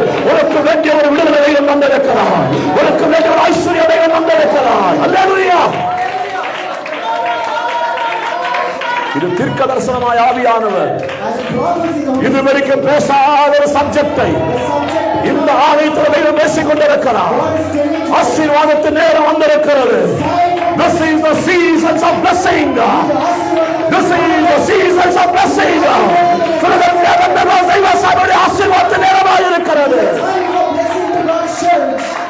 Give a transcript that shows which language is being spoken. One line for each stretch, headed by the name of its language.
Tamil: உனக்கு வேண்டிய ஒரு விடுதலை வந்திருக்கிறார், உனக்கு வேண்டிய ஒரு ஐஸ்வர்யம் வந்திருக்கிறார். அல்லேலூயா. இது தீர்க்க தரிசனமாய் ஆவியானவர்
English: As a prophet in the Holy
Tamil: இதுவரைக்கும் பேசாத ஒரு சப்ஜெக்டை
English: subject.
Tamil: இந்த ஆலயத்தில் பேசிக் கொண்டிருக்கிறார்.
English: God is telling you.
Tamil: ஆசீர்வாதத்தின் நேரம் வந்திருக்கிறது.
English: This is the seasons of blessing. This is the seasons of blessing.
Tamil: Philadelphia Pentecostal தெய்வ சபையுடைய ஆசீர்வாதத்தின் நேரமாக இருக்கிறது.
English: Time for blessing to God's church.